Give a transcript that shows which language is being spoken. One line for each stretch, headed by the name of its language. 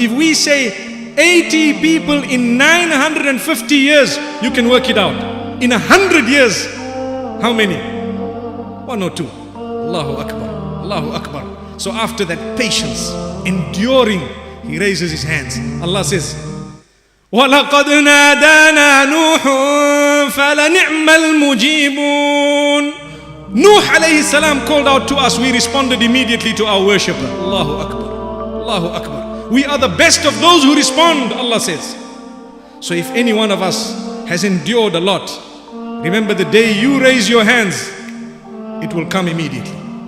English: If we say 80 people in 950 years, you can work it out. In 100 years, how many? 1 or 2. Allahu Akbar, Allahu Akbar. So after that patience, enduring, he raises his hands. Allah says,
Arabic: وَلَقَدْ نَادَانَا نُوحٌ فَلَنِعْمَ الْمُجِيبُونَ.
English: Nuh alayhi salam called out to us, we responded immediately to our worshipper. Allahu Akbar, Allahu Akbar. We are the best of those who respond, Allah says. So if any one of us has endured a lot, remember the day you raise your hands, it will come immediately.